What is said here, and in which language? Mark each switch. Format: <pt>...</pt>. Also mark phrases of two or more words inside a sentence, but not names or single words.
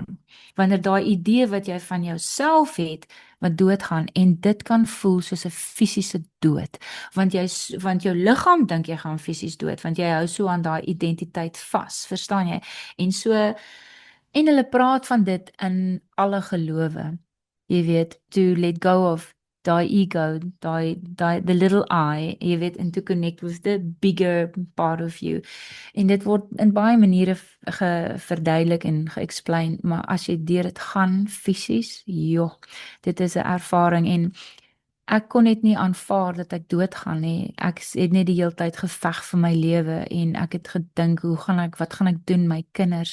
<af>Wanneer daai idee wat jy van jouself het wat doodgaan en dit kan voel soos 'n fisiese dood, want jou liggaam dink jy gaan fisies dood, want jy hou so aan daai identiteit vas, verstaan jy? En hulle praat van dit in alle gelowe. Jy weet,</af> <en>to let go of daai ego, the little I,</en> <af>jy weet,</af> <en>and to connect with the bigger part of you.</en> <af>En dit word in baie maniere verduidelik en geëxplain, maar as jy deur dit gaan fisies, joh, dit is 'n ervaring en ek kon net nie aanvaar dat ek doodgaan nie. Ek het net die hele tyd geveg vir my lewe en ek het gedink, wat gaan ek doen my kinders?</af>